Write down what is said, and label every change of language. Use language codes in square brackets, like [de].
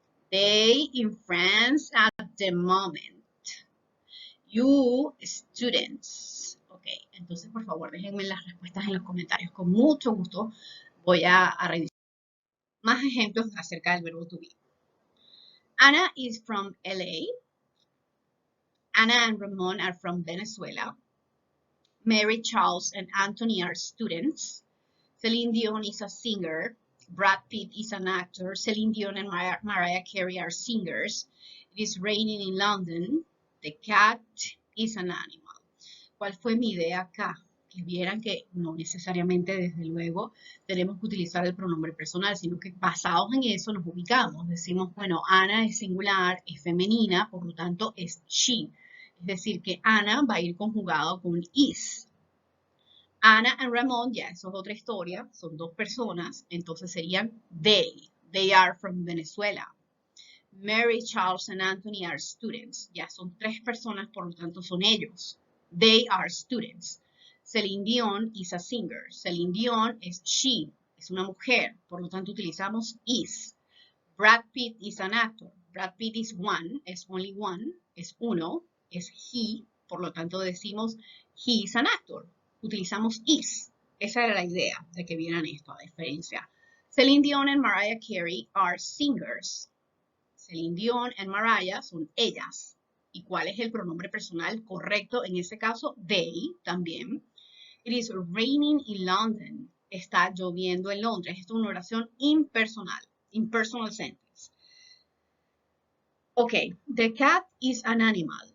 [en] They in France at the moment. You, students. [es] Ok, entonces por favor déjenme las respuestas en los comentarios. Con mucho gusto voy a revisar más ejemplos acerca del verbo to be. [en] Ana is from LA. Ana and Ramon are from Venezuela. Mary, Charles, and Anthony are students. Celine Dion is a singer. Brad Pitt is an actor. Celine Dion and Mariah Carey are singers. It is raining in London. The cat is an animal. [es] ¿Cuál fue mi idea acá? Que vieran que no necesariamente, desde luego, tenemos que utilizar el pronombre personal, sino que basados en eso nos ubicamos. Decimos, bueno, Ana es singular, es femenina, por lo tanto es she. Es decir, que Ana va a ir conjugado con is. Ana y Ramón, ya eso es otra historia, son dos personas, entonces serían they. [en] They are from Venezuela. Mary, Charles, and Anthony are students. [es] Ya son tres personas, por lo tanto son ellos. [en] They are students. Celine Dion is a singer. [es] Celine Dion es she, es una mujer, por lo tanto utilizamos is. [en] Brad Pitt is an actor. Brad Pitt is one, es only one, [es] es uno, [en] es he, [es] por lo tanto decimos [en] he is an actor. [es] Utilizamos is. Esa era la idea de que vieran esto a diferencia. [en] Celine Dion and Mariah Carey are singers. [es] Celine Dion and Mariah son ellas. ¿Y cuál es el pronombre personal correcto? En ese caso, they también. [en] It is raining in London. [es] Está lloviendo en Londres. Esto es una oración impersonal. [en] Impersonal sentence. Ok, the cat is an animal.